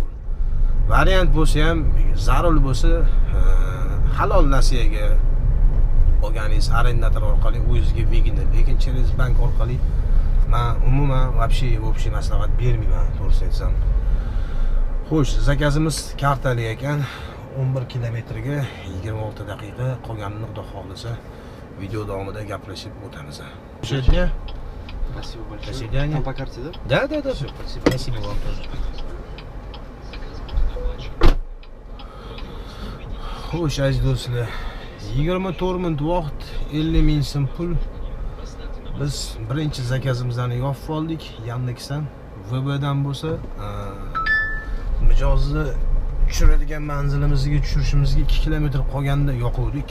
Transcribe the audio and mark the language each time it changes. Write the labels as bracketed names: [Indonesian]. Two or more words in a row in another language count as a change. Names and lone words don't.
[Uzbek] Variant bo'lsa ham, zarur bo'lsa, halol nasiyaga olganingiz arendator orqali o'zingizga vigini, lekin через bank orqali men umuman вообще maslahat bermayman, to'g'risini aytsam. Xo'sh, zakazimiz kartali ekan. 11 kilometrga 26 daqiqa qolganini Xudo xohlasa video davomida gaplashib o'tamiz. [Russian] Сегодня Спасибо большое. До свидания. Там по карте, да? Да. Все, спасибо. Спасибо вам тоже. [Uzbek] Xo'sh, aziz do'stlar, 24 minut vaqt, 50 ming so'm pul. Biz birinchi zakazimizni yopib oldik. Yandeksdan, VBdan bo'lsa, mijozni tushiradigan manzilimizga tushirishimizga 2 kilometr qolganda yoquvdik.